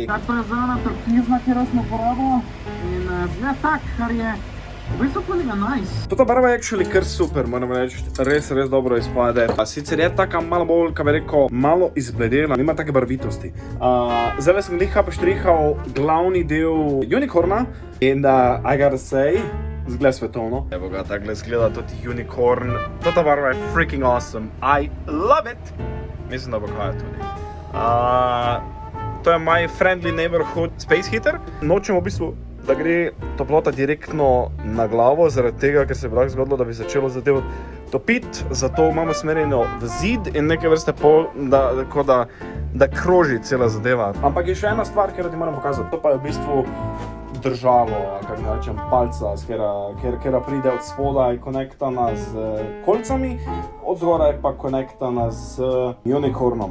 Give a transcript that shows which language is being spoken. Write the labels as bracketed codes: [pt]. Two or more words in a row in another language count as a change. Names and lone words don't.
[sl] Tako je zelena turkizna, kjer smo uporabili in zgleda tak, kar je v bistvu kolega nice. Ta barva je actually kar super, moram reči, res dobro izpade. Sicer je taka malo bolj, kaj bi rekel, malo izbledela, nima take barvitosti. Zdaj sem gliha poštrihal glavni del unicorna in [en] I gotta say, [sl] zgleda svetovno. Evo ga, takle zgleda tudi unicorn. Tota barva je [en] freaking awesome. I love it! [sl] Mislim, da bo kaj tudi. To je [en] my friendly neighborhood space heater. [sl] Nočem v bistvu, da gre toplota direktno na glavo, zaradi tega, ker se bi lahko zgodilo, da bi začelo zadevo topiti. Zato imamo smerjeno v zid in neke vrste pol, da kroži cela zadeva. Ampak je še ena stvar, ki ti moram pokazati. To pa je v bistvu držalo, kako ne rečem, palca, kjer pride od spodaj konektana z kolcami, od zgoraj pa konektana z unicornom.